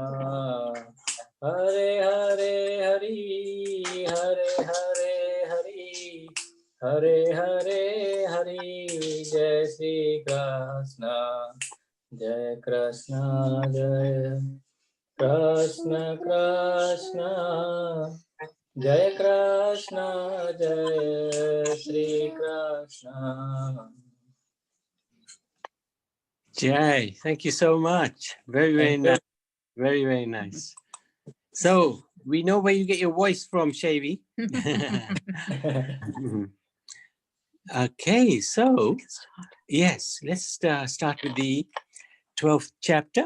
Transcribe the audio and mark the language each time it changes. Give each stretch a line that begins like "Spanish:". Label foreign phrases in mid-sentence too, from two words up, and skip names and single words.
Hindi: हरे हरे हरि हरे हरे हरि हरे हरे हरि जय श्री कृष्ण जय कृष्ण जय कृष्ण जय श्री कृष्ण.
English: Jai, thank you so much. Very, very nice. Very, very nice. So we know where you get your voice from, Shavi. Okay, so yes, let's start with the 12th chapter.